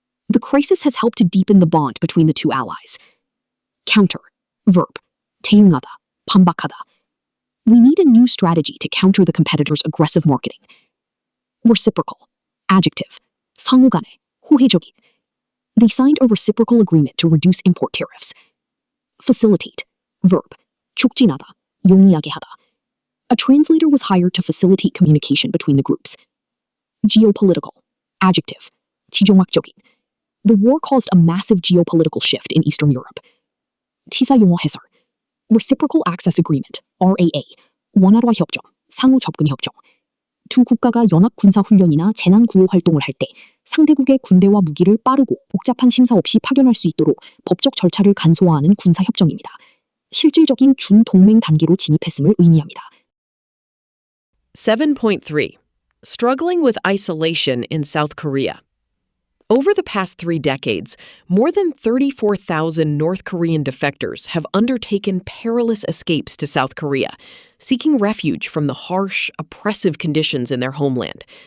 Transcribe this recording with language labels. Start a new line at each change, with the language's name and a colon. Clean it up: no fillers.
English: The crisis has helped to deepen the bond between the two allies. Counter, verb,
Korean: 대응하다, 반박하다.
English: We need a new strategy to counter the competitors' aggressive marketing. Reciprocal, adjective,
Korean: 상호간의, 호혜적인.
English: They signed a reciprocal agreement to reduce import tariffs. Facilitate, verb,
Korean: 촉진하다, 용이하게 하다.
English: A translator was hired to facilitate communication between the groups. Geopolitical, adjective,
Korean: 지정학적인.
English: The war caused a massive geopolitical shift in Eastern Europe.
Korean: 티사 용어 해설, Reciprocal Access Agreement, RAA, 원활화 협정, 상호 접근 협정. 두 국가가 연합 군사 훈련이나 재난 구호 활동을 할 때 상대국의 군대와 무기를 빠르고 복잡한 심사 없이 파견할 수 있도록 법적 절차를 간소화하는 군사 협정입니다. 실질적인 준동맹 단계로 진입했음을 의미합니다. 7.3.
English: Struggling with isolation in South Korea. Over the past 3 decades, more than 34,000 North Korean defectors have undertaken perilous escapes to South Korea, seeking refuge from the harsh, oppressive conditions in their homeland.